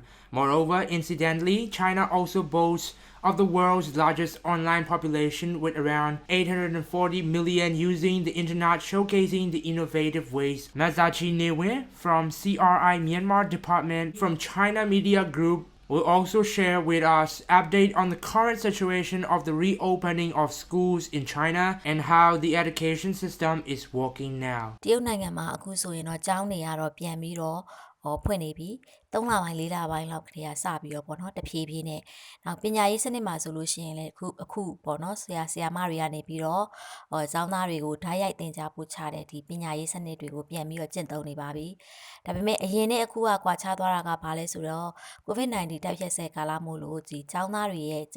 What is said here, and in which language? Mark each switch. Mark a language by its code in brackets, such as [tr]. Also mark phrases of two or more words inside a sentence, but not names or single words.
[en] Moreover, incidentally, China also boasts of the world's largest online population with around 840 million using the internet, showcasing the innovative ways. Mazachi Newin from CRI Myanmar Department from China Media Group will also share with us update on the current situation of the reopening of schools in China and how the education system is working now. [my] တရုတ်နိုင်ငံမှာအခုဆိုရင်တော့ကျောင်းတွေကတော့ပြန်ပြီးတော့ဖွင့်နေပြီ3လပိုင်း4လပိုင်းလောက်ကတည်းကစပြီးတော့ပေါ့နော်တဖြည်းဖြည်းနဲ့နောက်ပညာရေးစနစ်မှာဆိုလို့ရှိရင်လည်းအခုပေါ့နော်ဆရာမတွေကနေပြီးတော့ကျောင်းသားတွေကိုဓာတ်ရိုက်သင် ကြားပို့ချတဲ့ဒီပညာရေးစနစ်တွေကိုပြန်ပြီးတော့ကျင့်သုံးနေပါပြီဒါပေမဲ့အရင်နဲ့အခုကကွာခြားသွားတာကဘာလဲဆိုတော့ COVID-19 တိုက်ဖြတ်ဆဲကာလမို့လို့ဒီကျောင်းသားတွေရဲ့ကျ